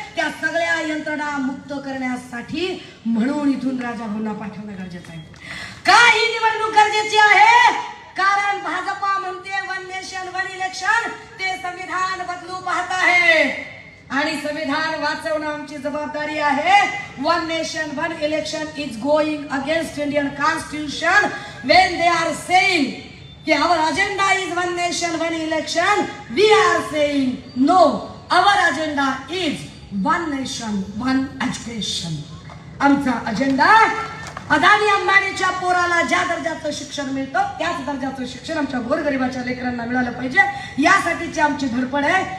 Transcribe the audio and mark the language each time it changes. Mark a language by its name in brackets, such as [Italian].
[Marathi] त्या सगळ्या यंत्रणा मुक्त करण्यासाठी म्हणून इथून राजाभाऊंना पाठवणं गरजेचं आहे. का ही निवडणूक गरजेची आहे? कारण भाजपा म्हणते 1 नेशन 1 इलेक्शन. ते संविधान बदलू पाहत आहे आणि संविधान वाचवणं आमची जबाबदारी आहे. [English] 1 nation 1 election is going against Indian constitution when they are saying कि our agenda is 1 nation 1 election. We are saying no, our agenda is 1 nation 1 education. [Marathi] आमचा अजेंडा अदानी अंबानीच्या पोराला ज्या दर्जाचं शिक्षण मिळतं त्याच दर्जाचं शिक्षण आमच्या गोरगरिबाच्या लेकरांना मिळालं पाहिजे, यासाठीची आमची धडपड आहे.